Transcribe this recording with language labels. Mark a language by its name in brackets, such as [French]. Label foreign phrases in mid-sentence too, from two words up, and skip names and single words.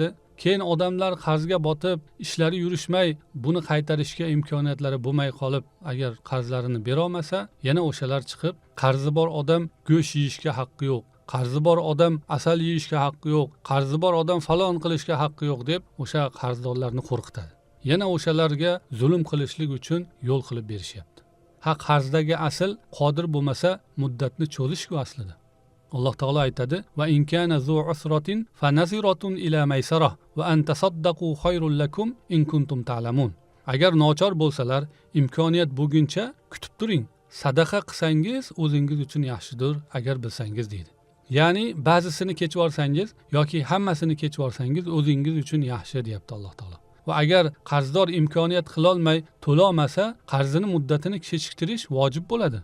[Uzbek] Keyin odamlar qarzga botib, ishlari yurishmay, buni qaytarishga imkoniyatlari bo'lmay qolib, agar qarzlarini bera olmasa, yana o'shalar chiqib, qarzi bor odam go'sht yeyishga haqqi yo'q, qarzi bor odam asal yeyishga haqqi yo'q, qarzi bor odam falon qilishga haqqi yo'q deb o'sha qarzdorlarni qo'rqitadi. Yana o'shalarga zulm qilishlik uchun yo'l qilib berishyapti. Qarzdagi asl qodir bo'lmasa, muddatni cho'zish-ku aslida. Alloh taolo aytadi: [Arabic] "و إن كان ذو عسرة فنظرة إلى ميسرة و أن تصدقوا خير لكم إن كنتم تعلمون." [Uzbek] Agar nochor bo'lsalar, imkoniyat bo'lguncha kutib turing. Sadaqa qilsangiz o'zingiz uchun yaxshidir, agar bilsangiz deydi. Ya'ni ba'zisini kechib olsangiz yoki hammasini kechib olsangiz o'zingiz uchun yaxshi deyapti Alloh taolo. Va agar qarzdor imkoniyat qila olmay to'la olmasa, qarzini muddatini kechiktirish vojib bo'ladi.